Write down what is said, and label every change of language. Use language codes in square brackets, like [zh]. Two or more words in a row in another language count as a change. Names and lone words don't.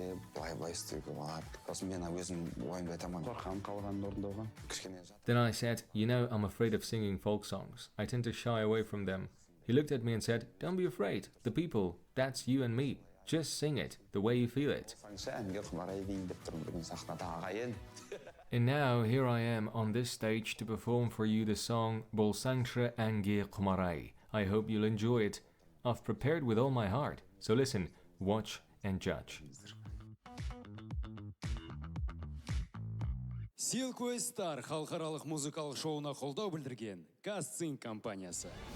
[en] Then I said, you know, I'm afraid of singing folk songs. I tend to shy away from them. He looked at me and said, don't be afraid. The people, that's you and me. Just sing it the way you feel it. And now, here I am on this stage to perform for you the song Bolsаңшы, әнге, құмар-ай. I hope you'll enjoy it. I've prepared with all my heart. So listen, watch and judge. [kk] Silkway Star халықаралық музыкалық шоуына қолдау білдірген Kazakh компаниясы.